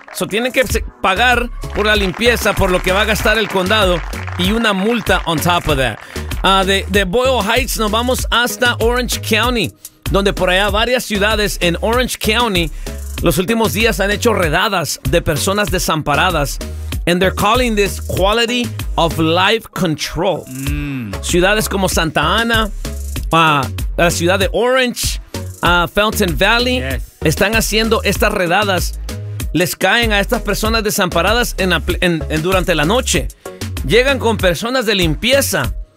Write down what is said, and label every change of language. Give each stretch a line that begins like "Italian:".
Spanish: So, tienen que pagar por la limpieza, por lo que va a gastar el condado, y una multa
English: on top of that.
Spanish: De Boyle Heights nos vamos hasta Orange County, donde por allá varias ciudades en Orange County los últimos días han hecho redadas de personas desamparadas.
English: And they're calling this quality of life control.
Spanish: Ciudades como Santa Ana, la ciudad de Orange, Fountain Valley,
English: yes,
Spanish: están haciendo estas redadas. Les caen a estas personas desamparadas durante la noche. Llegan con personas de limpieza.